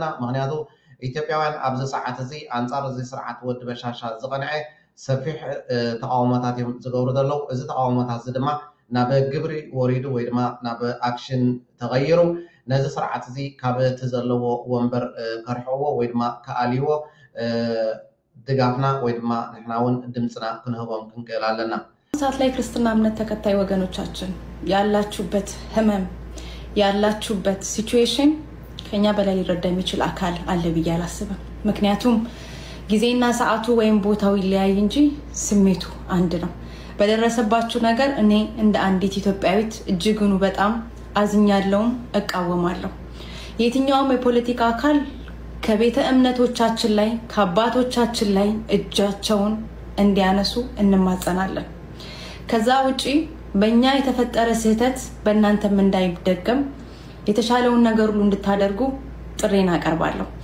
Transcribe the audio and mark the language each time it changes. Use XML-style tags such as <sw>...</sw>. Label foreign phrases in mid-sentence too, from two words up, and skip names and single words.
<ti>ምክንያቱ ኢትዮጵያውያን ኣብዚ ሰዓት እዚ አንጻር እዚ ስርዓት ወዲ በሻሻ ዝቐንዐ ሰፊሕ ተቃውሞታት እዮም ዝገብሩ ዘለዉ እዚ ተቃውሞታት እዚ ድማ ናብ ግብሪ ወሪዱ ወይ ድማ ናብ አክሽን ተغيሩ ነዚ ስርዓት እዚ ካብ እቲ ዘለዎ ወንበር ከርሕዎ ወይ ድማ ከኣልይዎ ድጋፍና ወይ ድማ ንሕና እውን ድምፅና ክንህቦም ክንክእል ኣለና</ti> <am>ሰዓት ላይ ክርስትና እምነት ተከታይ ወገኖቻችን ያላችሁበት ህመም ያላችሁበት ሲቹዌሽን ከኛ በላይ ሊረዳ የሚችል አካል አለ ብዬ አላስብም ምክንያቱም ጊዜና ሰዓቱ ወይም ቦታው ይለያይ እንጂ ስሜቱ አንድ ነው በደረሰባችሁ ነገር እኔ እንደ አንዲት ኢትዮጵያዊት እጅግኑ በጣም አዝኛለሁ እቃወማለሁ የትኛውም የፖለቲካ አካል ከቤተ እምነቶቻችን ላይ ከአባቶቻችን ላይ እጃቸውን እንዲያነሱ እንማጸናለን ከዛ ውጪ በእኛ የተፈጠረ ስህተት በእናንተም እንዳይደገም የተሻለውን ነገር ሁሉ እንድታደርጉ ጥሬን አቀርባለሁ</am>